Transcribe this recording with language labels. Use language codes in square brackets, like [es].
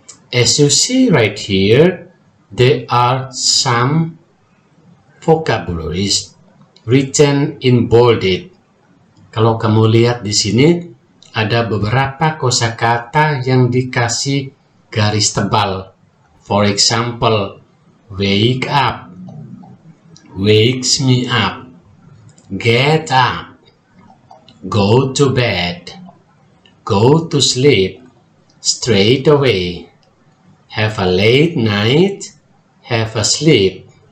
[en] As you see right here, there are some vocabularies written in bolded. [id] Kalau kamu lihat di sini, ada beberapa kosakata yang dikasih garis tebal. [en] For example, wake up, wakes me up, get up, go to bed, go to sleep, straight away, have a late night, have a sleep.